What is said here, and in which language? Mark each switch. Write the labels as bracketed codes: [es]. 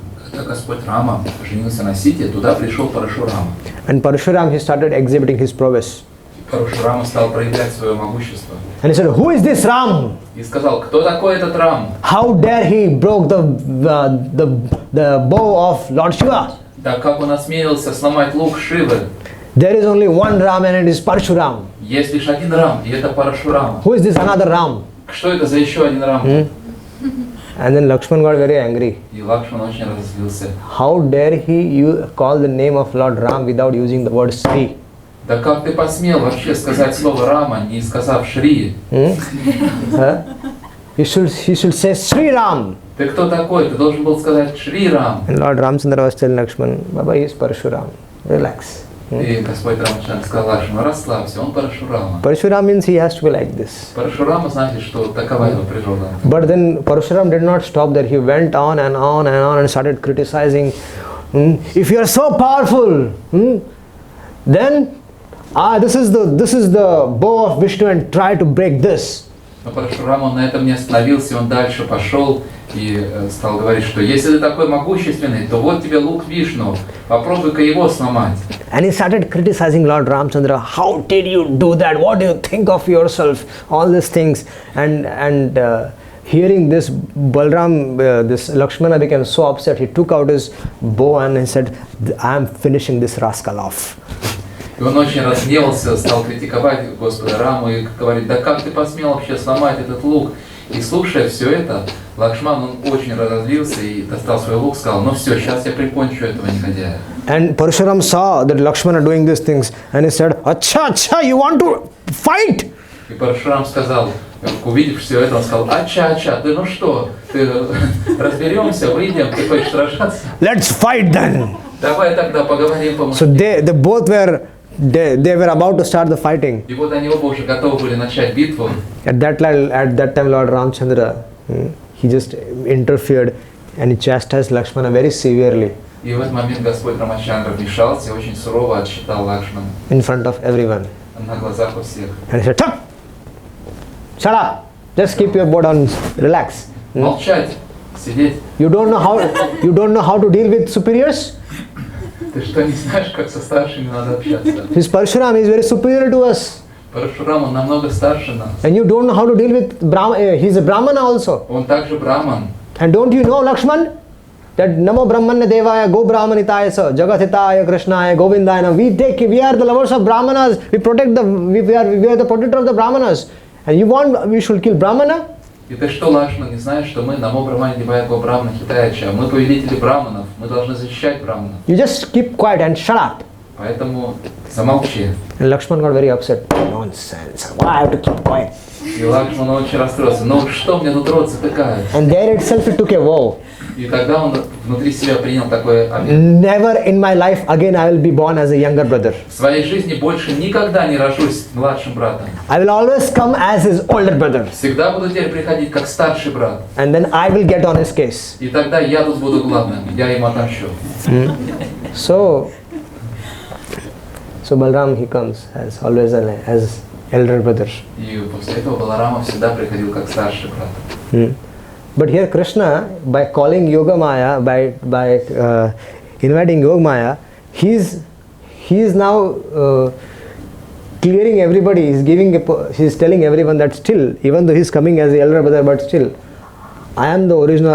[ru] Когда Господь Рама женился на Сите, туда пришел Парашурама. [en] And Parshuram, he started exhibiting his prowess. [ru] Парашурама стал проявлять свое могущество. [en] And he said, "Who is this Ram? [ru] И сказал, кто такой этот Рам? [en] How dare he broke the bow of Lord Shiva? [ru] Да как он осмелился сломать лук Шивы? [en] There is only one Ram and it is Parshuram. [ru] Есть лишь один Рам, и это Парашурама. [en] Who is this another Ram?" [ru] Что это за еще один Рам? [en] And then Lakshman got very angry. [ru] И Лакшман очень разозлился. [en] How dare he call the name of Lord Ram without using the word Sri? [ru] Да как ты посмел вообще сказать слово Рама, не сказав Шри? [en] He should say Sri Ram. [ru] Ты кто такой? Ты должен был сказать Шри Рам. [en] And Lord Ramchandra was telling Lakshman, Baba, he is Parshuram. Relax. [ru] И Господь Рамачандра сказал Лакшману, расслабься, он Парашурама. [en] Parshuram means he has to be like this. [ru] Парашурама значит, что такова его природа. [en] But then Parshuram did not stop there. He went on and on and on and started criticizing. If you are so powerful, then this is the bow of Vishnu and try to break this. [ru] Но Парашурам, он на этом не остановился, он дальше пошел и стал говорить, что если ты такой могущественный, то вот тебе лук Вишну, попробуй-ка его сломать. [en] And he started criticizing Lord Ramchandra. How did you do that? What do you think of yourself? All these things. And hearing this, Balram, this Lakshmana became so upset. He took out his bow and he said, I am finishing this rascal off. [ru] И он очень разгневался, стал критиковать Господа Раму и говорить, да как ты посмел вообще сломать этот лук? И слушая все это, Лакшман, он очень разозлился и достал свой лук, сказал, ну все, сейчас я прикончу этого негодяя. [en] And Parshuram saw that Lakshmana doing these things and he said, Acha, you want to fight? [ru] И Парашурам сказал, увидев все это, он сказал, ача, ты ну что, ты разберемся, выйдем, ты хочешь сражаться? [en] Let's fight then. [ru] Давай тогда поговорим по-мужски. [en] So they both were about to start the fighting. [ru] И вот они оба уже готовы были начать битву. [en] At that time, Lord Ramchandra, he just interfered and he chastised Lakshmana very severely. [ru] И в этот момент Господь Рамачандра вмешался и очень сурово отсчитал Лакшмана. [en] In front of everyone. [ru] На глазах у всех. [en] And he said, shut up! Just keep your bow down, relax. [ru] Молчать, сидеть. [en] You don't know how to deal with superiors? [ru] Ты что, не знаешь, как со старшими надо общаться? [en] His Parshuram is very superior to us. [ru] Парашурам, он намного старше нас. [en] And you don't know how to deal with Brahmana. He's a Brahmana also. [ru] Он также браман. [en] And don't you know, Lakshman, that [sa] Namo Brahmanya Devaya, Go Brahmanitaya Sa, Jagathitaya Krishnaya, Govindaya. [en] We are the lovers of Brahmanas. We are the protector of the Brahmanas. And you want we should kill Brahmana? [ru] И ты что, Лакшман, не знаешь, что мы [sa] Намо Брамане Девая Го Брамана Хитаяча, [ru] мы повелители браманов, мы должны защищать браманов. [en] You just keep quiet and shut up. [ru] Поэтому замолчи. [en] And Lakshman got very upset. Nonsense. Why I have to keep quiet? [ru] И Лакшман очень расстроился. Ну что мне тут рот затыкает? [en] And there itself he took a vow. [ru] И тогда он внутри себя принял такой обет. [en] Never in my life again I will be born as a younger brother. [ru] В своей жизни больше никогда не рожусь младшим братом. [en] I will always come as his older brother. [ru] Всегда буду теперь приходить как старший брат. [en] And then I will get on his case. [ru] И тогда я тут буду главным. Я ему отомщу. [en] So Balram, he comes as always as elder brother. [ru] И после этого Баларама всегда приходил как старший брат. [en] But here Krishna, by calling Yogamaya, by inviting Yogamaya, he is now clearing everybody. He's telling everyone that still, even though he's coming as the elder brother, but still, I am the original.